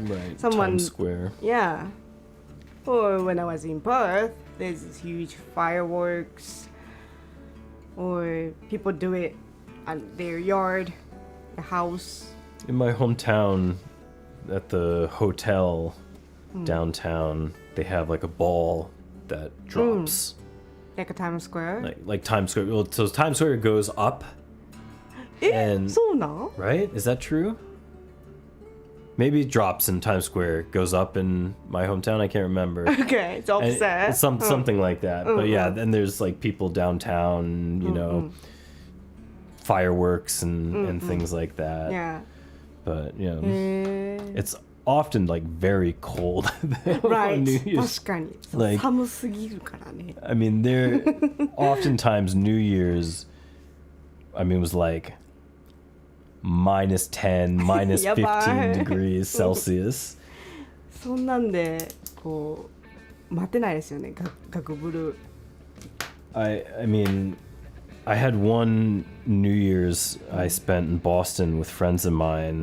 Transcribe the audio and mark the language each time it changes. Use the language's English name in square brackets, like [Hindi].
[English] Right. someone Times Square. yeah or when I was in Perth there's this huge fireworks or people do it at their yard the house In my hometown, at the hotel downtown, they have like a ball that drops. like a Times Square Like Times Square. Well, so Times Square goes up. [Japanese] そうなん [English] Right? Is that true? Maybe it drops in Times Square, goes up in my hometown. I can't remember. Okay, it's And opposite. it's something like that. But yeah, then there's like people downtown, you know, fireworks and things like that. Yeah. But you know, it's often like very cold Right. on New Year's. [Japanese] 確かに。 [English] Like- [Japanese] 寒すぎるからね。 [English] I mean, there oftentimes New Year's, I mean, was like minus 10, minus 15 degrees Celsius. [Japanese] そんなんでこう待てないですよね。ガクブル。 [English] I mean, I had one New Year's I spent in Boston with friends of mine.